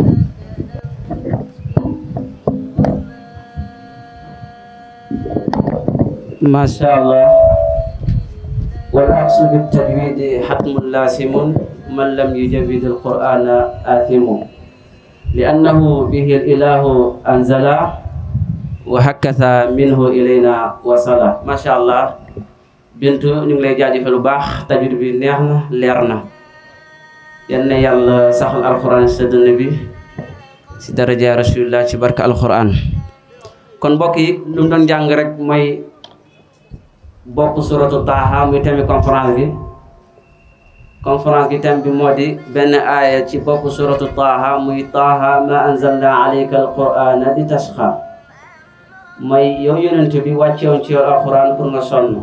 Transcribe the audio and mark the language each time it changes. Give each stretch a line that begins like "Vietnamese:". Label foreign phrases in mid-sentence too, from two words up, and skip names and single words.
Arabic: ما شاء الله. والعكس بالتجويد حتم لازم من لم يجود القرآن آثم لأنه به الإله أنزل وهكذا منه إلينا وصل. ما شاء الله.
Wolof: bintu ñu ngi lay jaajëfal bu baax tajwid bi neex na leer na yal na yàlla saxal alxuraan sa dënn bi si daraja rasulillah ci barka alxuraan. kon mbokk yi lu mu doon jàng rek mooy bopp suratu Taaha muy
French: thème conférence
Wolof: bi thème bi moo di benn aaya ci bopp suratu Taaha muy
Arabic: طه ما أنزلنا عليك القرآن لتشقى
Wolof: mooy yow yonent bi wàccewoon ci yow alxuraan pour nga sonn.